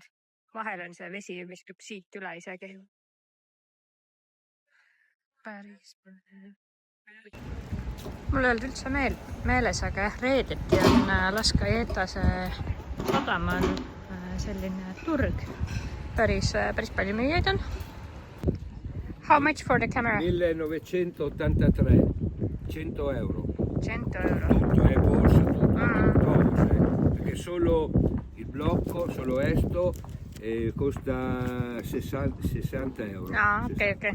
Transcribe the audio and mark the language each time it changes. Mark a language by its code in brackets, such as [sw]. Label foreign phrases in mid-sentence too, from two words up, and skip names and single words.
[et] Vahel on see vesi, mis tuleb siit üle isegi. Päris. Mul ei olnud üldse meeles, aga reedeti on Laskajetase sadama on selline turg. Päris palju müüjaid on. [en] How much for the camera? 1983, 100 euro. 100 euro. [it] Tutto è borsa, tutto. Perché solo il blocco, solo esto, costa 60 euro. Ah, ok.